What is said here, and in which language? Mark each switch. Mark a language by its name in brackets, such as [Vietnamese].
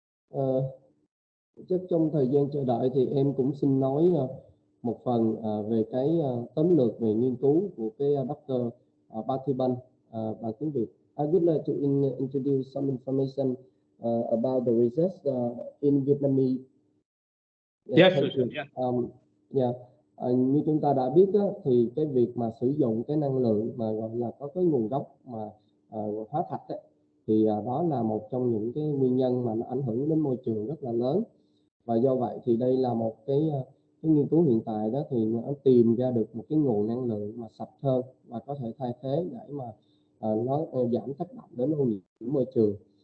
[Vietnamese] Ờ, Chắc trong thời gian chờ đợi thì em cũng xin nói một phần về cái tóm lược về nghiên cứu của cái Dr. Pathiban bằng tiếng Việt. [English] I would like to introduce some information about the research in Vietnamese. Yeah, Thank sure. you. Yeah. [Vietnamese] Như chúng ta đã biết thì cái việc mà sử dụng cái năng lượng mà gọi là có cái nguồn gốc mà hóa thạch thì đó là một trong những cái nguyên nhân mà nó ảnh hưởng đến môi trường rất là lớn. Và do vậy thì đây là một cái nghiên cứu hiện tại đó thì nó tìm ra được một cái nguồn năng lượng mà sạch hơn và có thể thay thế để mà nó giảm tác động đến ô nhiễm môi trường.